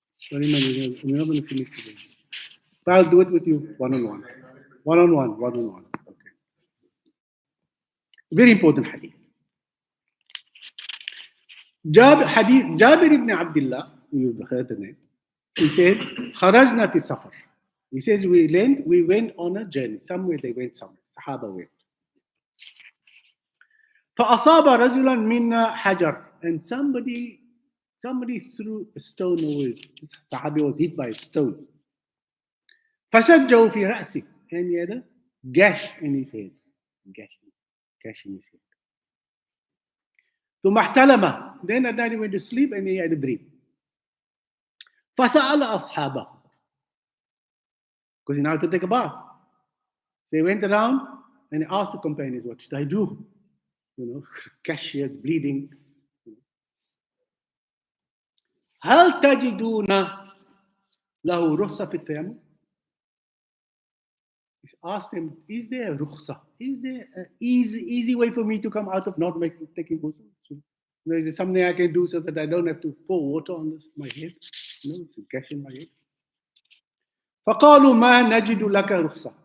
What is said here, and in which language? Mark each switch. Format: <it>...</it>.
<en>Sorry, man, we're not going to finish today. But I'll do it with you one-on-one. One-on-one. Okay. Very important hadith. Jabir ibn Abdullah, you've heard the name. He said,</en> <ar>خرجنا في السفر.</ar> <en>He says we went on a journey. Somewhere they went somewhere. Sahaba went.</en> <ar>فأصاب رجلا منا حجر.</ar> <en>And somebody threw a stone over it. This Sahabi was hit by a stone.</en> <ar>فشجه في رأسه.</ar> <en>And he had a gash in his head. Gash in his head.</en> <ar>ثم احتلم.</ar> <en>Then at night he went to sleep and he had a dream.</en> <ar>فسأل أصحابه.</ar> <en>Because he now had to take a bath. They went around and asked the companions, what should I do? Gash here, bleeding.</en> <ar>هل تجدون له رخصة في التيمم?</ar> <en>He asked them, is there a rukhsa? Is there an easy way for me to come out of not taking ghusl? Is there something I can do so that I don't have to pour water on my head? It's a gash in my head.</en> <ar>فقالوا ما نجد لك رخصة.</ar>